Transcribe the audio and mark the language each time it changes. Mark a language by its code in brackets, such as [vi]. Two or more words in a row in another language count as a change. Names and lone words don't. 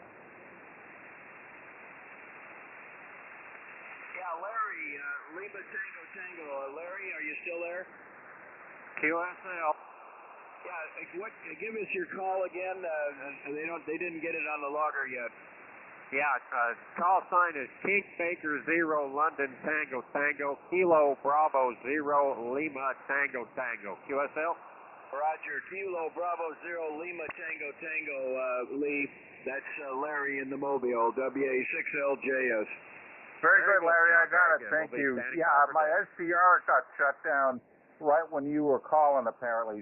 [en] Yeah, Larry, Lima Tango Tango. Larry, are you still there? QSL. Yeah, give us your call again. They didn't get it on the logger yet. Yeah, call sign is King Baker 0 London Tango Tango Kilo Bravo 0 Lima Tango Tango. QSL? Roger, Kilo Bravo 0 Lima Tango Tango, Lee. That's Larry in the Mobile, WA6LJS. Very good, Larry. I got it. Thank you. Yeah, my SDR got shut down right when you were calling, apparently.